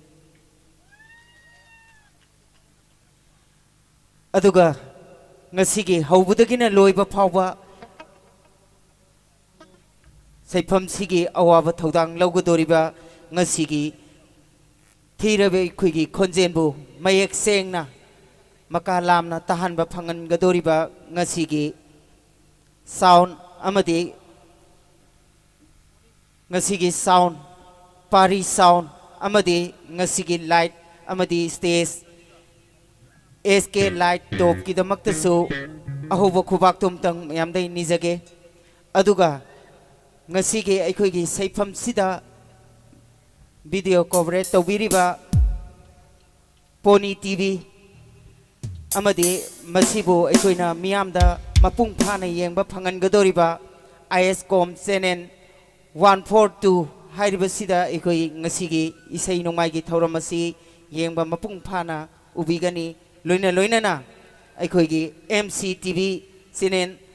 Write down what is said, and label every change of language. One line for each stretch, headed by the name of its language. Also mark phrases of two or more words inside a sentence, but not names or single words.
Manipuri: aduga ngasigi haubudagina loiba phawba saifam sigi awaba thodang lawgadoriba ngasigi thirabe khuigi khonjenbu mayek sengna makalamna tahanba phangan gadoriba ngasigi sound amadi ngasigi sound PARI sound amadi ngasigi light amadi stage SK light top ki damakta su ahuba khubak tumtang mayamdai nijage aduga ngasigi aikoigi saifam sida
English: video coverage
Manipuri: tawbiriba Pony TV amadi masibu aikoina miyamda mapung phana yengba phangan gadoriba ISCOM channel 142 hairiba sida aikoi ngasigi isai nongmai gi thauram asi yengba mapung phana ubigani loina na aikoi gi MCTV channel